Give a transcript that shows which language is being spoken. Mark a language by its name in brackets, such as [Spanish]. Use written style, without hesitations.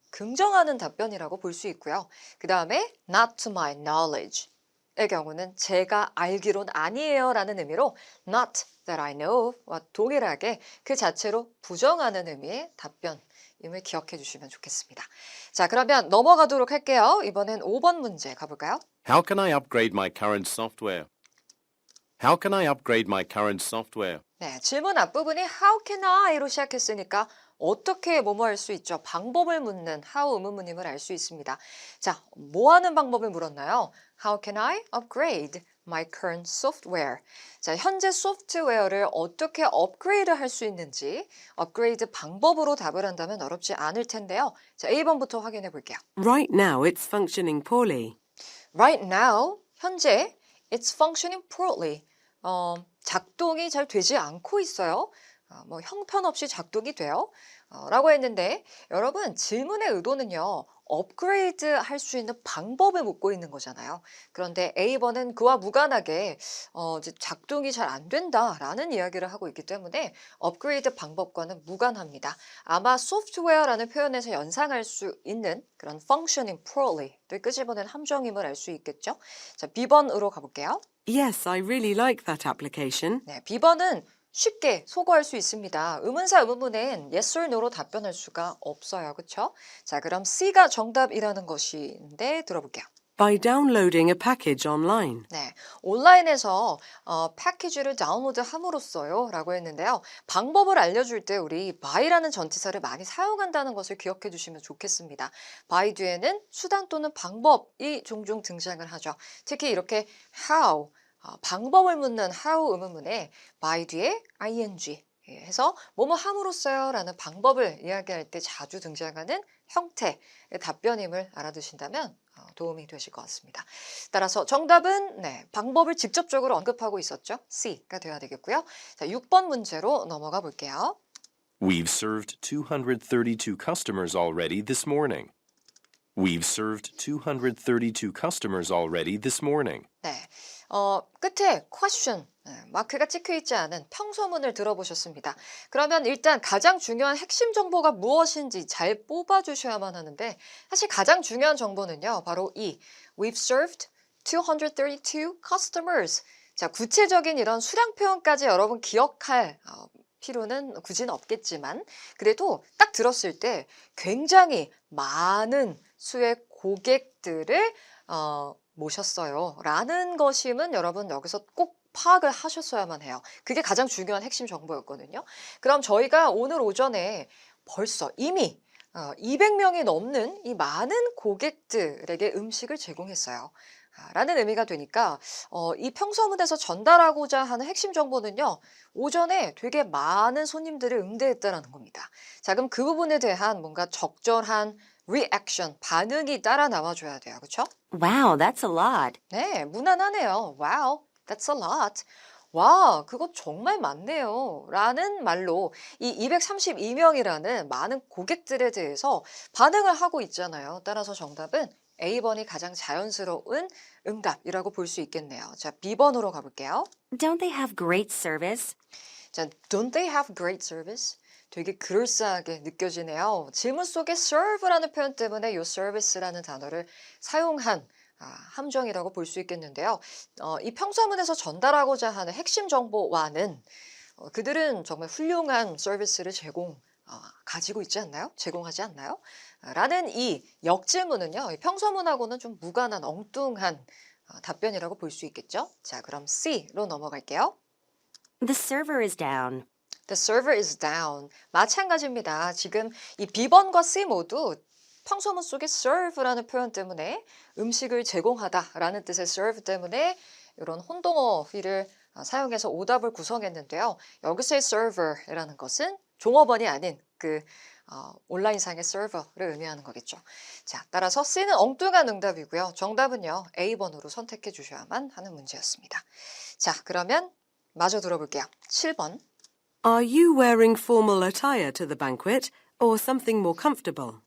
[Korean] 긍정하는 답변이라고 볼 수 있고요. 그 다음에 [English] not to my knowledge [Korean] 의 경우는 제가 알기론 아니에요 라는 의미로 [English] not that I know [Korean] 와 동일하게 그 자체로 부정하는 의미의 답변임을 기억해 주시면 좋겠습니다. 자, 그러면 넘어가도록 할게요. 이번엔 5번 문제 가볼까요? [English] How can I upgrade my current software? How can I upgrade my current software? [Korean] 네, 질문 앞부분이 [English] how can I [Korean] 로 시작했으니까 어떻게 뭐뭐 할 수 있죠? 방법을 묻는 how 의문문임을 알 수 있습니다. 자, 뭐 하는 방법을 물었나요? [English] How can I upgrade my current software? [Korean] 자, 현재 소프트웨어를 어떻게 업그레이드 할 수 있는지 업그레이드 방법으로 답을 한다면 어렵지 않을 텐데요. 자, A번부터 확인해 볼게요. [English] Right now, it's functioning poorly. Right now, [Korean] 현재 [English] it's functioning poorly. [Korean] 작동이 잘 되지 않고 있어요. 뭐 형편없이 작동이 돼요. 라고 했는데 여러분 질문의 의도는요. 업그레이드 할 수 있는 방법을 묻고 있는 거잖아요. 그런데 A번은 그와 무관하게 이제 작동이 잘 안 된다라는 이야기를 하고 있기 때문에 업그레이드 방법과는 무관합니다. 아마 소프트웨어라는 표현에서 연상할 수 있는 그런 [English] functioning poorly [Korean] 를 끄집어낸 함정임을 알 수 있겠죠. 자, B번으로 가볼게요. [English] Yes, I really like that application. [Korean] 네, B번은 쉽게 소거할 수 있습니다. 의문사 의문문엔 [English] yes or no [Korean] 로 답변할 수가 없어요. 그렇죠? 자, 그럼 C가 정답이라는 것인데 들어볼게요. [English] By downloading a package online. [Korean] 네, 온라인에서 패키지를 다운로드 함으로써요 라고 했는데요. 방법을 알려줄 때 우리 by라는 전치사를 많이 사용한다는 것을 기억해 주시면 좋겠습니다. by 뒤에는 수단 또는 방법이 종종 등장을 하죠. 특히 이렇게 how, 방법을 묻는 how 의문문에 by 뒤에 ing 해서 뭐뭐 함으로써요 라는 방법을 이야기할 때 자주 등장하는 형태의 답변임을 알아두신다면 도움이 되실 것 같습니다. 따라서 정답은 방법을 직접적으로 언급하고 있었죠. C가 되어야 되겠고요. 자, 6번 문제로 넘어가 볼게요. [English] We've served 232 customers already this morning. We've served 232 customers already this morning. [Korean] 네, 끝에 question 마크가 찍혀 있지 않은 평소문을 들어보셨습니다. 그러면 일단 가장 중요한 핵심 정보가 무엇인지 잘 뽑아주셔야만 하는데 사실 가장 중요한 정보는요. [English] 바로 이 We've served 232 customers. [Korean] 자, 구체적인 이런 수량 표현까지 여러분 기억할 필요는 굳이는 없겠지만 그래도 딱 들었을 때 굉장히 많은 수의 고객들을 모셨어요 라는 것임은 여러분 여기서 꼭 파악을 하셨어야만 해요. 그게 가장 중요한 핵심 정보였거든요. 그럼 저희가 오늘 오전에 벌써 이미 200명이 넘는 이 많은 고객들에게 음식을 제공했어요. 라는 의미가 되니까 이 평소문에서 전달하고자 하는 핵심 정보는요. 오전에 되게 많은 손님들을 응대했다라는 겁니다. 자, 그럼 그 부분에 대한 뭔가 적절한 reaction, 반응이 따라 나와줘야 돼요. 그렇죠? [English] Wow, that's a lot. [Korean] 네, 무난하네요. [English] Wow, that's a lot. [Korean] 와, 그거 정말 많네요. 라는 말로 이 232명이라는 많은 고객들에 대해서 반응을 하고 있잖아요. 따라서 정답은 A번이 가장 자연스러운 응답이라고 볼 수 있겠네요. 자, B번으로 가볼게요. [English] Don't they have great service? 자, don't they have great service? [Korean] 되게 그럴싸하게 느껴지네요. 질문 속에 serve라는 표현 때문에 이 service라는 단어를 사용한 함정이라고 볼 수 있겠는데요. 이 평소문에서 전달하고자 하는 핵심 정보와는 그들은 정말 훌륭한 서비스를 가지고 있지 않나요? 제공하지 않나요? 라는 이 역질문은요. 이 평소문하고는 좀 무관한 엉뚱한 답변이라고 볼 수 있겠죠. 자, 그럼 C로 넘어갈게요. [English] The server is down. The server is down. [Korean] 마찬가지입니다. 지금 이 B번과 C 모두 평소문 속에 serve라는 표현 때문에 음식을 제공하다라는 뜻의 serve 때문에 이런 혼동어휘를 사용해서 오답을 구성했는데요. 여기서의 server이라는 것은 종업원이 아닌 그 온라인상의 서버를 의미하는 거겠죠. 자, 따라서 C는 엉뚱한 응답이고요. 정답은요. A번으로 선택해 주셔야만 하는 문제였습니다. 자, 그러면 마저 들어볼게요. 7번. [English] Are you wearing formal attire to the banquet or something more comfortable?